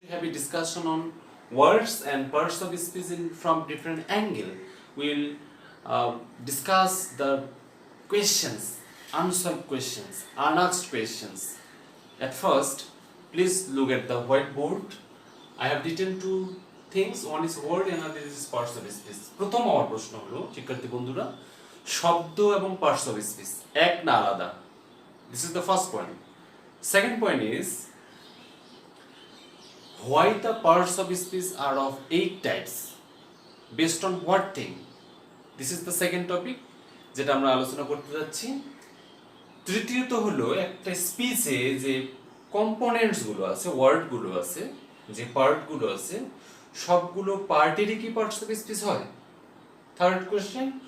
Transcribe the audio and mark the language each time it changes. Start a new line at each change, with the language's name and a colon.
English: We have a discussion on words and parts of speech from different angle. We'll discuss the questions, unsolved questions, unasked questions. At first, please look at the whiteboard. I have written two things. One is word and another is parts of speech.
Bangla: প্রথম আমার প্রশ্ন হলো শিক্ষার্থী বন্ধুরা, শব্দ এবং parts of speech এক না আলাদা?
English: This is the first point. Second point is, why the parts of speech are of 8 types, based on what thing? This is the second topic
Bangla: যেটা আমরা আলোচনা করতে যাচ্ছি। তৃতীয়ত হলো একটা স্পিচে যে কম্পোনেন্টস গুলো আছে, ওয়ার্ড গুলো আছে, যে পার্ট গুলো আছে, সবগুলো পার্টেরই কি পার্টস অফ স্পিচ হয়?
English: Third question.